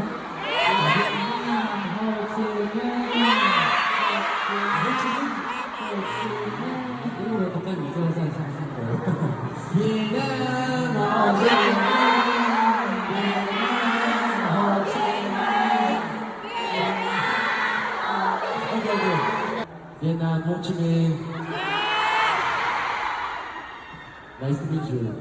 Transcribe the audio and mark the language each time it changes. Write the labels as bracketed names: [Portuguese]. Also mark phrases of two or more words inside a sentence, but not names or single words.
[Vietnamese] Việt Nam, Hồ Chí Minh. [Korean] 이거 왜 바깥 이쪽에서 하는 거예요? [Vietnamese] Việt Nam, Hồ Chí Việt Nam, Ho Chi Minh. [English] Nice to meet you.